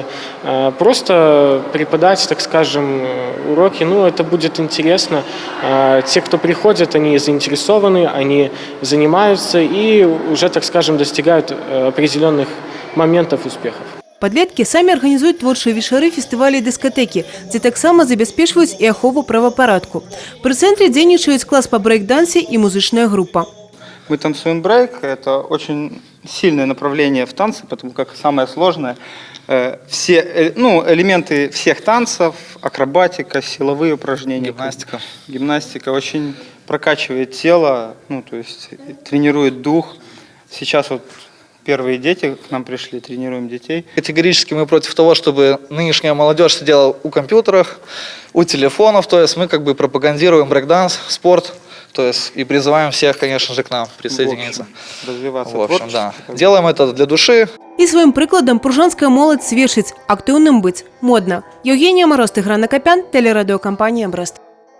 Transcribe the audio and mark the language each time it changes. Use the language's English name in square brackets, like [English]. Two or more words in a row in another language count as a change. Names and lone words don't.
[Russian] Просто преподать, так скажем, уроки, это будет интересно. Те, кто приходят, они заинтересованы, они занимаются и уже, так скажем, достигают определенных моментов успехов. [Belarusian] Падлеткі самі арганізуюць творчыя вечары, фестывалі і дыскатэкі, дзе таксама забяспечваюць і ахову правапарадку. Пры цэнтры дзейнічаюць клас па брэйк-дансе і музычная група. [Russian] Мы танцуем брейк, это очень сильное направление в танце, потому как самое сложное. Все элементы всех танцев, акробатика, силовые упражнения, гимнастика очень прокачивает тело, то есть тренирует дух. Сейчас первые дети к нам пришли, тренируем детей. Категорически мы против того, чтобы нынешняя молодежь сидела у компьютеров, у телефонов. То есть мы пропагандируем брейкданс, спорт. То есть и призываем всех, конечно же, к нам присоединиться. Развиваться. В общем, да. Делаем это для души. [Belarusian] І сваім прыкладам пружанская моладзь сведчыць, актыўным быць модна. [Russian] Евгения Мороз, Тыгран Акопян, телерадиокомпания «Брест».